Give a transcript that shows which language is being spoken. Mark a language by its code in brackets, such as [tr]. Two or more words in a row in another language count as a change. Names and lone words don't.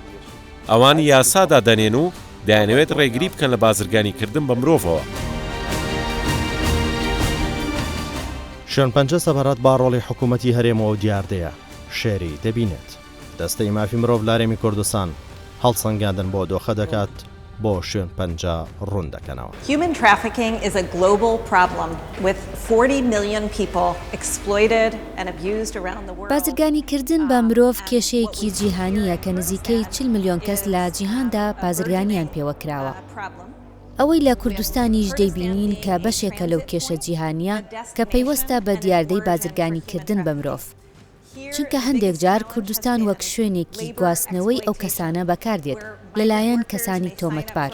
[ckb] ئەوان یاسادا دەنێن و دەیانەوێت ڕێگری بکەن لە بازرگانیکردن بە مرۆڤەوە. شوێن پەنجە سەبارەت با ڕۆڵی حکوومەتی هەرێمەوە دیاردەیە شێری دەبینێت. دەستەی مافی مرۆڤ لە هەرێمی کوردستان هەڵسەنگاندن بۆ دۆخە دەکات بۆ شوێن پەنجە ڕوون دەکەنەوە. [en] Human trafficking is a global problem with 40 million people exploited and abused around the world. [ckb] بازرگانیکردن بە مرۆڤ کێشەیەکی جیهانیە کە نزیکەی 40 ملیۆن کەس لە جیهاندا بازرگانیان پێوە کراوە. ئەوەی لە کوردستانیش دەیبینین کە بەشێکە لەو کێشە جیهانیە کە پەیوەستە بە دیاردەی بازرگانیکردن بە مرۆڤ. چونکە هەندێک جار کوردستان وەک شوێنێکی گواستنەوەی ئەو کەسانە بەکاردێت لەلایەن کەسانی تۆمەتبار.